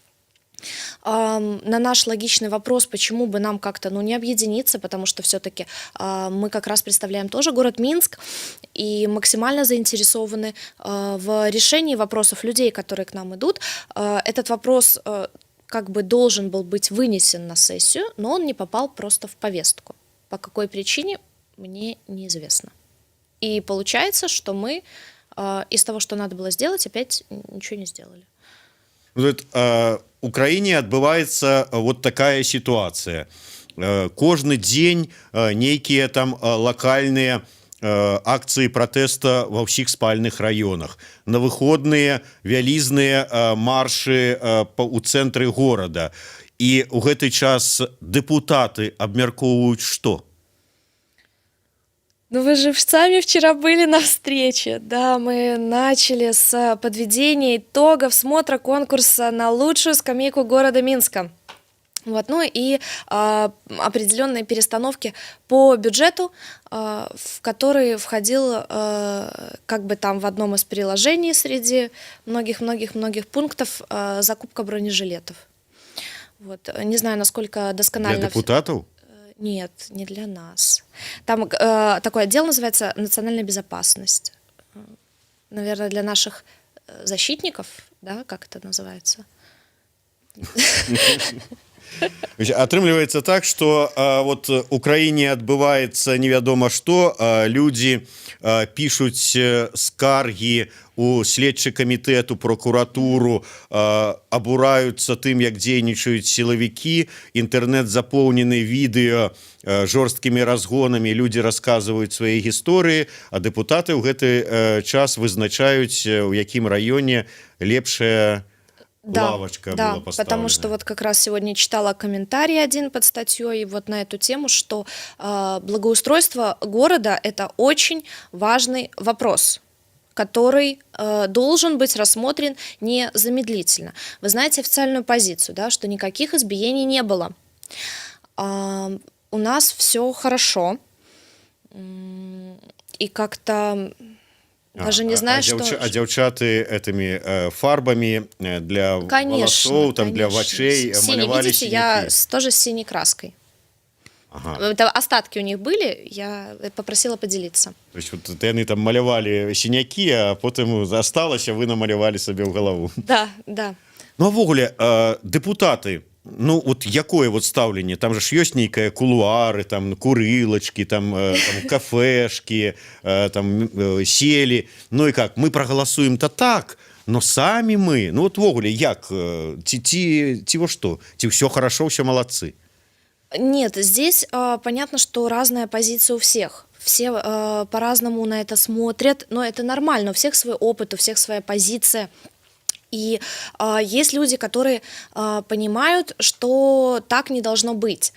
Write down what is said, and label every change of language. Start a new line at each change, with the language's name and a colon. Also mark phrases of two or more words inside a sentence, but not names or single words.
Russian: На наш логичный вопрос, почему бы нам как-то не объединиться, потому что все-таки мы как раз представляем тоже город Минск и максимально заинтересованы в решении вопросов людей, которые к нам идут. Этот вопрос как бы должен был быть вынесен на сессию, но он не попал просто в повестку. По какой причине, мне неизвестно. И получается, что мы из того, что надо было сделать, опять ничего не сделали.
Belarusian: У краіне адбываецца вот такая сітуацыя. Кожны дзень нейкія там лакальныя акцыі пратэста ва ўсіх спальных раёнах. На выходныя вялізныя маршы у цэнтры горада. І ў гэты час дэпутаты абмяркоўваюць што?
Russian: Ну вы же сами вчера были на встрече, да, мы начали с подведения итогов смотра конкурса на лучшую скамейку города Минска. Вот, ну и определенные перестановки по бюджету, в который входил как бы там в одном из приложений среди многих пунктов закупка бронежилетов. Вот, не знаю, насколько досконально... Для депутатов? Нет, не для нас. Там такой отдел называется «Национальная безопасность». Наверное, для наших защитников, да, как это называется?
Belarusian: Атрымліваецца так, што вот у краіне адбываецца невядома што, людзі пішуць скаргі у следчы камітэт, у прокуратуру, абураюцца тым, як дзейнічаюць сілавікі, інтэрнэт запоўнены відэа жорсткімі разгонамі, людзі расказваюць свае гісторыі, а дэпутаты ў гэты час вызначаюць, у якім раёне лепшая лавочка
Russian: была поставлена. Потому что вот как раз сегодня читала комментарий один под статьей вот на эту тему, что благоустройство города – это очень важный вопрос, который должен быть рассмотрен незамедлительно. Вы знаете официальную позицию, да, что никаких избиений не было. У нас все хорошо, и как-то... Даже не знаю, что...
Belarusian: А дзяўчаты этими фарбами
Russian: для волосов,
Belarusian: там, для вачей малявали
Russian: видите, синяки. я тоже с синей краской. Ага. Это остатки у них были, я попросила поделиться. То есть
Belarusian: вот яны там малявали синяки, а потым засталася, вы намалявали
Russian: себе в голову. Да, да.
Belarusian: Ну, а ввогуле, депутаты, ну, вот якое вот стаўленне? Там же ж ёсць нейкае кулуары, там курылачкі, там кафешкі, там селі. Ну і как, мы прагаласуем-то так, но самі мы, ну вот ввогуле, як? Ці во што? Ці ўсё хорошо, ўсё молодцы?
Russian: Нет, здесь понятно, что разная позиция у всех. Все по-разному на это смотрят, но это нормально, у всех свой опыт, у всех своя позиция. И есть люди, которые понимают, что так не должно быть.